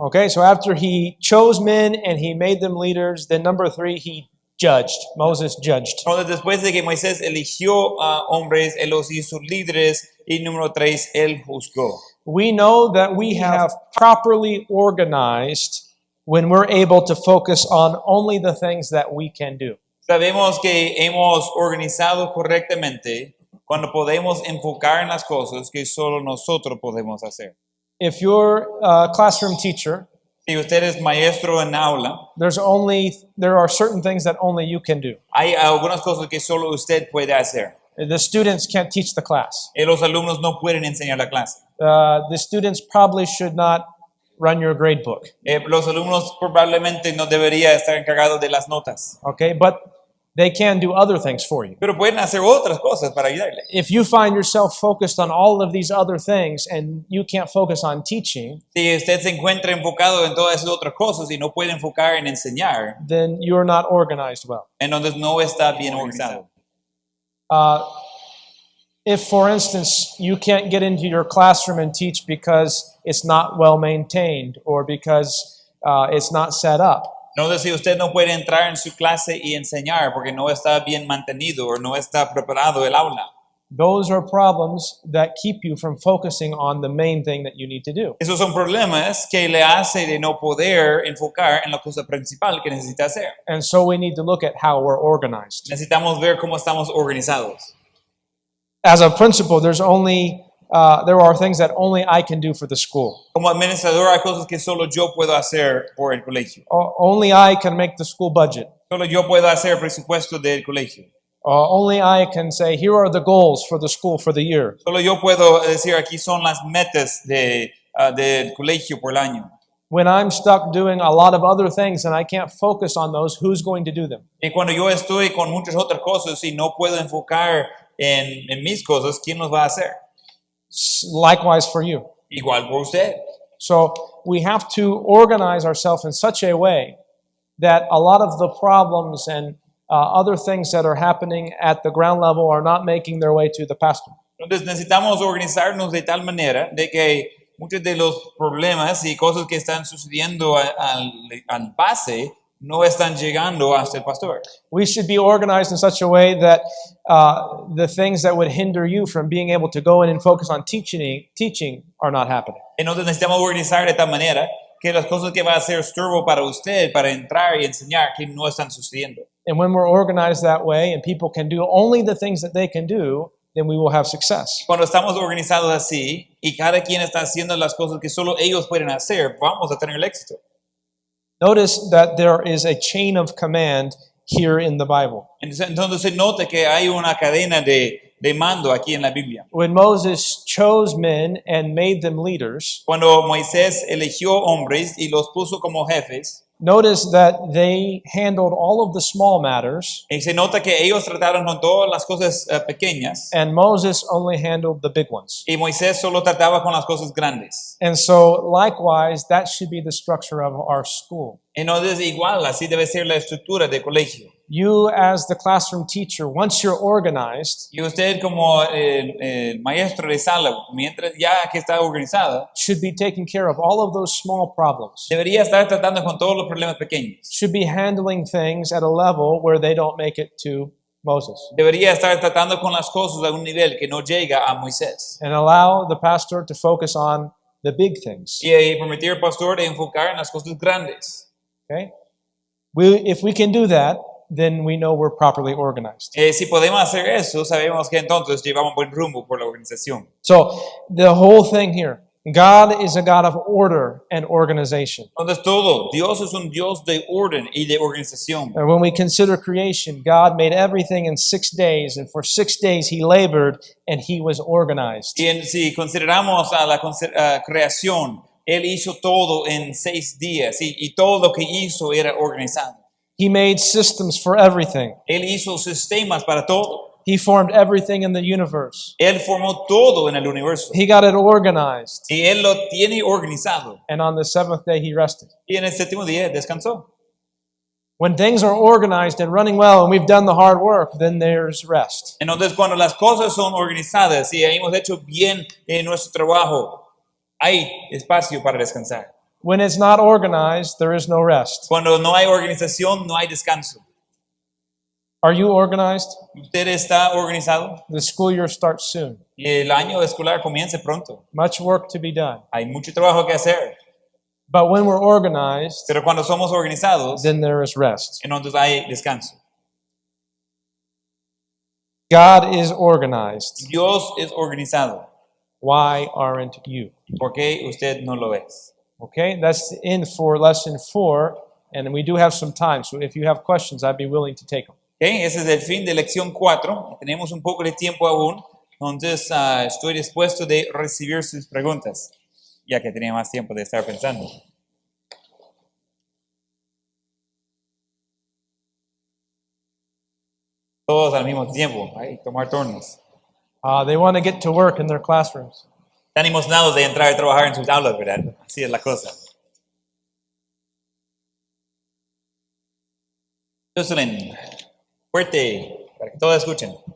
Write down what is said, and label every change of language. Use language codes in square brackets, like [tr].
[en] Okay, so after he chose men and he made them leaders, then number 3, he judged. Moses judged. [es] Entonces, después de que Moisés eligió a hombres, él los hizo líderes y número 3, él juzgó. [en] We know that we have properly organized when we're able to focus on only the things that we can do. [es] Sabemos que hemos organizado correctamente cuando podemos enfocar en las cosas que solo nosotros podemos hacer. [en] If you're a classroom teacher, [es] Si usted es maestro en aula, [en] there are certain things that only you can do. [es] hay algunas cosas que solo usted puede hacer. [en] The students can't teach the class. [es] Y los alumnos no pueden enseñar la clase. [en] The students probably should not run your grade book. [es] Los alumnos probablemente no deberían estar encargados de las notas, [en] Okay, but they can do other things for you. [es] pero pueden hacer otras cosas para ayudarle. [en] If you find yourself focused on all of these other things and you can't focus on teaching, [es] Si usted se encuentra enfocado en todas esas otras cosas y no puede enfocar en enseñar, [en] then you're not organized well. [es] entonces no está bien organizado. [en] If, for instance, you can't get into your classroom and teach because it's not well maintained or because it's not set up, [es] Entonces, si usted no puede entrar en su clase y enseñar porque no está bien mantenido o no está preparado el aula, [en] those are problems that keep you from focusing on the main thing that you need to do. [es] esos son problemas que le hace de no poder enfocar en la cosa principal que necesita hacer. [en] And so we need to look at how we're organized. [es] Necesitamos ver cómo estamos organizados. [en] As a principal, there are things that only I can do for the school. [es] Como administrador hay cosas que solo yo puedo hacer por el colegio. [en] Only I can make the school budget. [es] Solo yo puedo hacer el presupuesto del colegio. [en] Only I can say, here are the goals for the school for the year. [es] Solo yo puedo decir aquí son las metas del colegio por el año. [en] When I'm stuck doing a lot of other things and I can't focus on those, who's going to do them? [es] Y cuando yo estoy con muchas otras cosas y no puedo enfocar en mis cosas, ¿quién nos va a hacer? [en] Likewise for you. [es] Igual por usted. [en] So we have to organize ourselves in such a way that a lot of the problems and other things that are happening at the ground level are not making their way to the pastor. [es] Entonces necesitamos organizarnos de tal manera de que muchos de los problemas y cosas que están sucediendo al base no están llegando hasta el pastor. [en] We should be organized in such a way that the things that would hinder you from being able to go in and focus on teaching are not happening. [es] Entonces necesitamos organizar de tal manera que las cosas que va a ser estorbo para usted, para entrar y enseñar, que no están sucediendo. [en] And when we're organized that way and people can do only the things that they can do, then we will have success. [es] Cuando estamos organizados así y cada quien está haciendo las cosas que solo ellos pueden hacer, vamos a tener el éxito. [en] Notice that there is a chain of command here in the Bible. [es] Entonces se nota que hay una cadena de mando aquí en la Biblia. [en] When Moses chose men and made them leaders, [es] Cuando Moisés eligió hombres y los puso como jefes, [en] notice that they handled all of the small matters, [es] y se nota que ellos trataron con todas las cosas pequeñas [en] and Moses only handled the big ones. [es] y Moisés solo trataba con las cosas grandes. [en] And so, likewise, that should be the structure of our school. [es] Entonces igual, así debe ser la estructura de colegio. [en] You, as the classroom teacher, once you're organized, [es] Y usted como maestro de sala, mientras ya que está organizada, [en] should be taking care of all of those small problems. [es] debería estar tratando con todos los problemas pequeños. [en] Should be handling things at a level where they don't make it to Moses. [es] Debería estar tratando con las cosas a un nivel que no llega a Moisés. [en] And allow the pastor to focus on the big things. [es] Y permitir al pastor de enfocar en las cosas grandes. [en] Okay? If we can do that, then we know we're properly organized. [es] Si podemos hacer eso, sabemos que entonces llevamos buen rumbo por la organización. [en] So, the whole thing here, God is a God of order and organization. [es] Entonces todo, Dios es un Dios de orden y de organización. [en] And when we consider creation, God made everything in 6 days, and for 6 days He labored and He was organized. [es] Y si consideramos a la creación, Él hizo todo en 6 días y todo lo que hizo era organizado. [en] He made systems for everything. [es] Él hizo sistemas para todo. [en] He formed everything in the universe. [es] Él formó todo en el universo. [en] He got it organized. [es] Y Él lo tiene organizado. [en] And on the seventh day He rested. [es] Y en el séptimo día descansó. [en] When things are organized and running well and we've done the hard work, then there's rest. [es] Entonces cuando las cosas son organizadas y hemos hecho bien en nuestro trabajo, hay espacio para descansar. [en] When it's not organized, there is no rest. [es] Cuando no hay organización, no hay descanso. [en] Are you organized? [es] ¿Usted está organizado? [en] The school year starts soon. [es] Y el año escolar comienza pronto. [en] Much work to be done. [es] Hay mucho trabajo que hacer. [en] But when we're organized, [es] Pero cuando somos organizados, [en] then there is rest. [es] entonces hay descanso. [en] God is organized. [es] Dios es organizado. [en] Why aren't you? [es] ¿Por qué usted no lo es? [en] Okay, that's the end for lesson 4, and we do have some time. So if you have questions, I'd be willing to take them. [es] Okay, ese es el fin de lección 4. Tenemos un poco de tiempo aún, entonces estoy dispuesto de recibir sus preguntas, ya que tenía más tiempo de estar pensando. Todos al mismo tiempo, tomar turnos. [en] They want to get to work in their classrooms. [es] Están emocionados de entrar a trabajar en sus aulas, ¿verdad? Así es la cosa. Jocelyn, fuerte, para que todos escuchen.